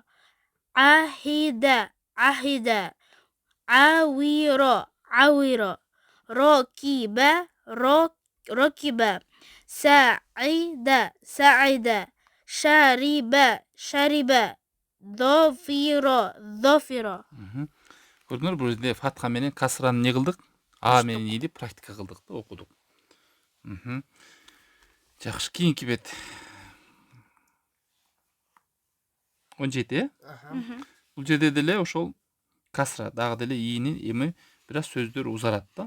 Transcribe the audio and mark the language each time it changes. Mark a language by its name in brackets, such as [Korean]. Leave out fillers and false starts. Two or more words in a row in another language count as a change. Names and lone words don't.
[Arabic] عهد عهد عوير عوير ركب ركب سعيد سعيد شرب شرب ظفر ظفر. [Kyrgyz] Көрдүңөр, бул жерде фатха менен касраны не кылдык? А менен ийди практика кылдык да, окудук. Жакшы, кийинки бет. 17, Бул жерде деле ошол касра, дагы деле ийинин эми бир аз сөздөр узарат да.